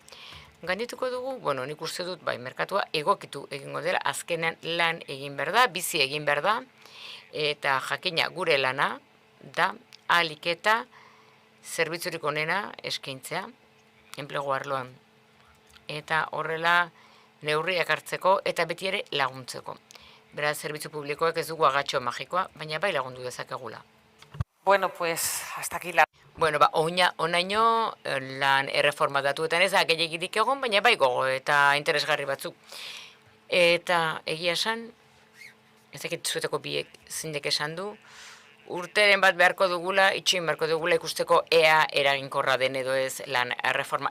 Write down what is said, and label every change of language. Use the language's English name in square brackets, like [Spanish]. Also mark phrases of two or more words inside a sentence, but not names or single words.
[Basque] Gaindituko dugu, nik uste dut, merkatua egokitu egingo dela, azkenean lan egin behar da, bizi egin behar da, eta jakina gure lana da, ahalik eta zerbitzurik onena eskaintzea, enplegu arloan. Eta horrela neurriak hartzeko eta beti ere laguntzeko. Beraz, zerbitzu publikoek ez dugu agatxo magikoa, baina bai lagundu dezakegula. [Spanish] Bueno, pues, hasta aquí la... [Basque] Onaino lan erreforma datuetan ez da gehiegirik egon, baina bai gogo eta interesgarri batzuk. Eta egia esan, ez dakit zuetako biek zindek esan du, urteren bat beharko dugula, itxoin beharko dugula ikusteko ea eraginkorra den edo ez lan erreforma.